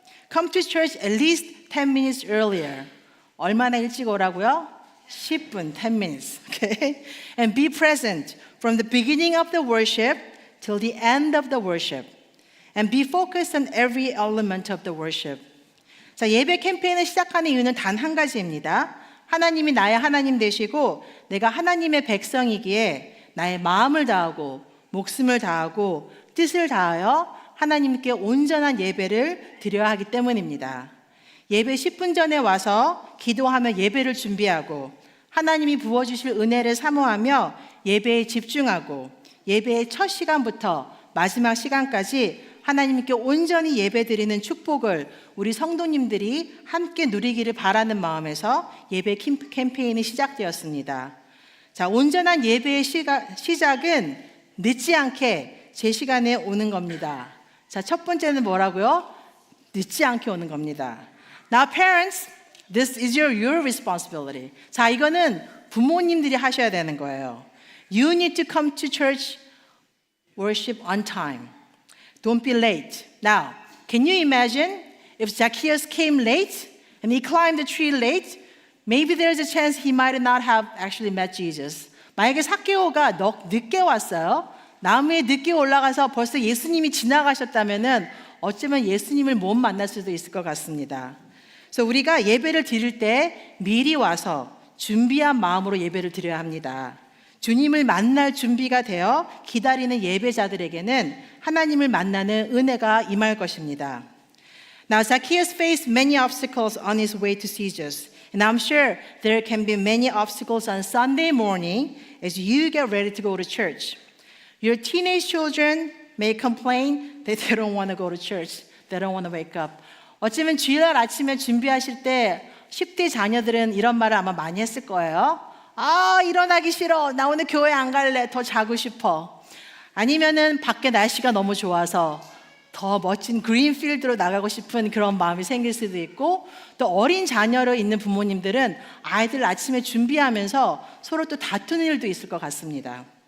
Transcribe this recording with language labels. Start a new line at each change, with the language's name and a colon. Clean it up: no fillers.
English: Come to church at least 10 minutes earlier.
Korean: 얼마나 일찍 오라고요? 10분,
English: 10 minutes. Okay? And be present from the beginning of the worship till the end of the worship. And be focused on every element of the worship.
Korean: 자, 예배 캠페인을 시작하는 이유는 단 한 가지입니다. 하나님이 나의 하나님 되시고 내가 하나님의 백성이기에 나의 마음을 다하고 목숨을 다하고 뜻을 다하여 하나님께 온전한 예배를 드려야 하기 때문입니다. 예배 10분 전에 와서 기도하며 예배를 준비하고 하나님이 부어주실 은혜를 사모하며 예배에 집중하고 예배의 첫 시간부터 마지막 시간까지 하나님께 온전히 예배드리는 축복을 우리 성도님들이 함께 누리기를 바라는 마음에서 예배 캠페인이 시작되었습니다. 자, 온전한 예배의 시작은 늦지 않게 제 시간에 오는 겁니다. 자, 첫 번째는 뭐라고요? 늦지 않게 오는 겁니다.
English: Now parents, this is your responsibility.
Korean: 자, 이거는 부모님들이 하셔야 되는 거예요.
English: You need to come to church worship on time. Don't be late. Now, can you imagine if Zacchaeus came late and he climbed the tree late? Maybe there's a chance he might not have actually met Jesus.
Korean: 만약에 삭개오가 늦게 왔어요. 나무에 늦게 올라가서 벌써 예수님이 지나가셨다면은 어쩌면 예수님을 못 만날 수도 있을 것 같습니다. 그래서 우리가 예배를 드릴 때 미리 와서 준비한 마음으로 예배를 드려야 합니다. 주님을 만날 준비가 되어 기다리는 예배자들에게는 하나님을 만나는 은혜가 임할 것입니다.
English: Now Zacchaeus faced many obstacles on his way to see Jesus. And I'm sure there can be many obstacles on Sunday morning as you get ready to go to church. Your teenage children may complain that they don't want to go to church. They don't want to wake up.
Korean: 어쩌면 주일날 아침에 준비하실 때 10대 자녀들은 이런 말을 아마 많이 했을 거예요. 아, 일어나기 싫어. 나 오늘 교회 안 갈래. 더 자고 싶어. 아니면은 밖에 날씨가 너무 좋아서 더 멋진 그린필드로 나가고 싶은 그런 마음이 생길 수도 있고, 또 어린 자녀로 있는 부모님들은 아이들 아침에 준비하면서 서로 또 다투는 일도 있을 것 같습니다.